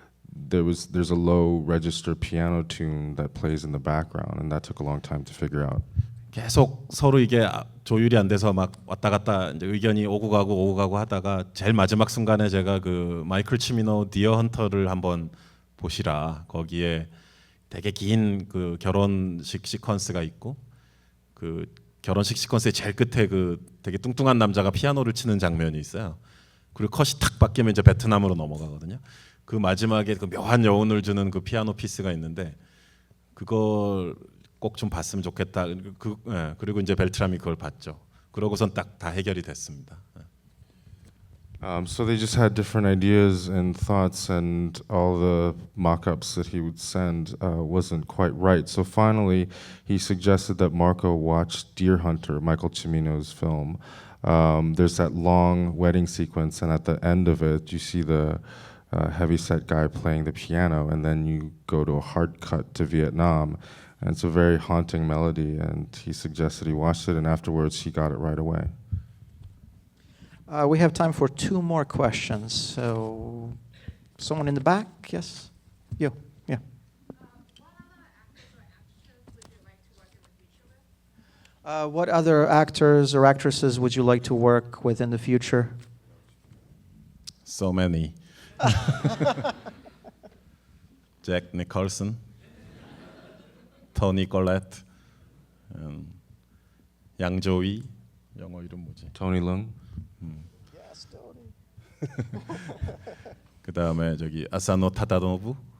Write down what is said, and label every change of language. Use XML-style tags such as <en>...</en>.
<en>There's a low register piano tune that plays in the background, and that took a long time to figure out.</en> <ko>계속 서로 이게 조율이 안 돼서 막 왔다 갔다 이제 의견이 오고 가고 하다가 제일 마지막 순간에 제가 그 마이클 치미노 디어 헌터를 한번 보시라. 거기에 되게 긴 그 결혼식 시퀀스가 있고 그 결혼식 시퀀스의 제일 끝에 그 되게 뚱뚱한 남자가 피아노를 치는 장면이 있어요. 그리고 컷이 탁 바뀌면 이제 베트남으로 넘어가거든요. 그 마지막에 그 묘한 여운을 주는 그 피아노 피스가 있는데 그걸 꼭 좀 봤으면 좋겠다. 그리고 이제 벨트람이 그걸 봤죠. 그러고선 딱 다 해결이 됐습니다.</ko> <en>So they just had different ideas and thoughts, and all the mock-ups that he would send wasn't quite right. So finally, he suggested that Marco watch Deer Hunter, Michael Cimino's film. There's that long wedding sequence, and at the end of it, you see the heavyset guy playing the piano, and then you go to a hard cut to Vietnam. And it's a very haunting melody, and he suggested he watched it, and afterwards he got it right away. We have time for two more questions. So, someone in the back? Yes? You? Yeah. What other actors or actresses would you like to work with in the future? So many. Jack Nicholson, Tony Collette, 양조위,</en> <ko>영어 이름 뭐지?</ko> <en>Tony Leung. Yes, Tony.</en> <ko>그 다음에 저기 아사노 타다노부.</ko>